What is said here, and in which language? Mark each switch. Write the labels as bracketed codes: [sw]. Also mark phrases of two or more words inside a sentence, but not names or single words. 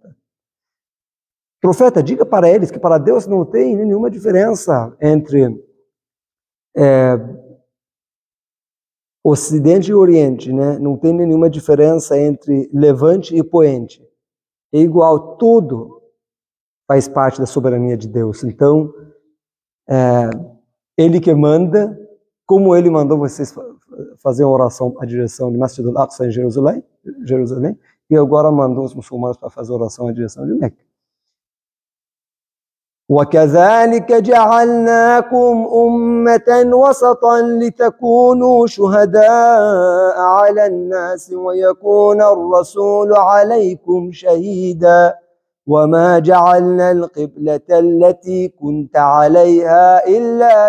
[pt] Profeta, diga para eles que para Deus não tem nenhuma diferença entre Ocidente e Oriente, né? Não tem nenhuma diferença entre levante e poente. É igual, tudo faz parte da soberania de Deus. Então, Ele que manda, como Ele mandou vocês fazer uma oração à direção de Masjid al-Aqsa em Jerusalém, e agora mandou os muçulmanos para fazer oração à direção de Meca. [ar] وَكَذَلِكَ جَعَلْنَاكُمْ أُمَّةً وَسَطًا لِتَكُونُوا شُهَدَاءَ عَلَى النَّاسِ وَيَكُونَ الرَّسُولُ عَلَيْكُمْ شَهِيدًا وَمَا جَعَلْنَا الْقِبْلَةَ الَّتِي كُنْتَ عَلَيْهَا إِلَّا